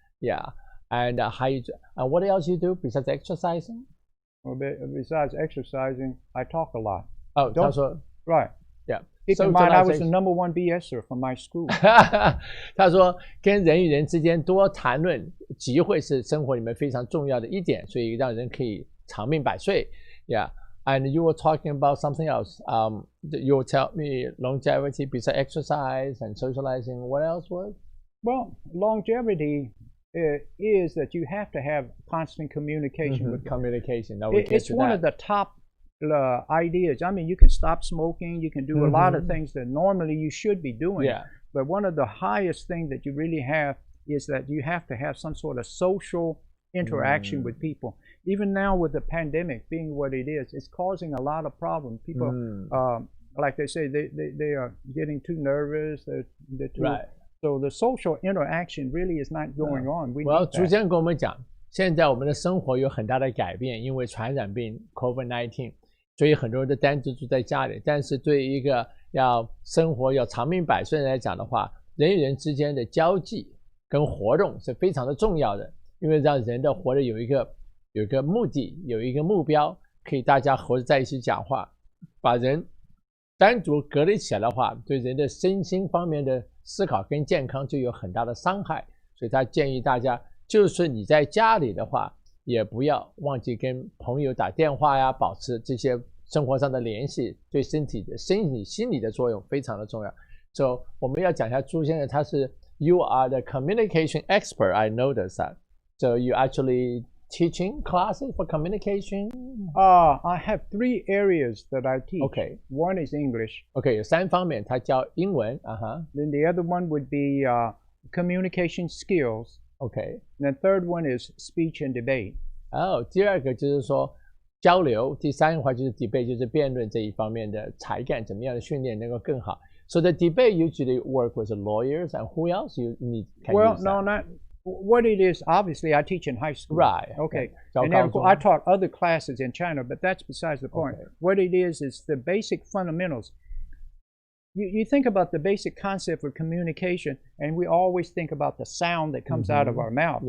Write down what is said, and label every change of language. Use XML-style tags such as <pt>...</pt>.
<en>Yeah, and what else you do besides exercising? Well, besides exercising, I talk a lot.</en> <zh>哦，他说</zh> <en>Right. ，Yeah. Keep in mind, I was the number one BSer from my school.</en> <zh>他说，跟人与人之间多谈论集会是生活里面非常重要的一点，所以让人可以长命百岁。</zh> <en>Yeah, and you were talking about something else. You will tell me longevity besides exercise and socializing. What else was? Well, longevity is that you have to have constant communication with communication. No, it's one of the top ideas. I mean, you can stop smoking. You can do a lot of things that normally you should be doing. Yeah. But one of the highest things that you really have is that you have to have some sort of social interaction with people. Even now with the pandemic being what it is, it's causing a lot of problems. People, like they say, they are getting too nervous. They're too, Right. So the social interaction really is not going on. We Well, need</en> <zh>主</zh> <en>that.</en> <zh>持人跟我们讲，现在我们的生活有很大的改变，因为传染病 COVID-19， 所以很多人都单独住在家里。但是对于一个要生活要长命百岁来讲的话，人与人之间的交际跟活动是非常的重要的，因为让人的活着有一个目的，有一个目标，可以大家合在一起讲话。把人单独隔离起来的话，对人的身心方面的思考跟健康就有很大的伤害。所以他建议大家，就是你在家里的话，也不要忘记跟朋友打电话呀，保持这些生活上的联系，对身体的心理的作用非常的重要。</zh> <en>So</en> <zh>我们要讲一下朱先生，他是</zh> <en>You are the communication expert. I noticed that. So you actually teaching classes for communication? I have 3 areas that I teach. Okay. One is English.</en> <zh>OK， 有3方面，他教英文</zh> <en>Then the other one would be communication skills. OK， And the third one is speech and debate.</en> <zh>第二个就是说交流，第三个话就是 debate， 就是辩论这一方面的才干，怎么样的训练能够更好。</zh> <en>So the debate usually work with lawyers and who else you need? Well, no, not what it is. Obviously, I teach in high school. Right. Okay. So And then I taught other classes in China, but that's besides the point. Okay. What it is the basic fundamentals. You think about the basic concept of communication, and we always think about the sound that comes out of our mouth.</en>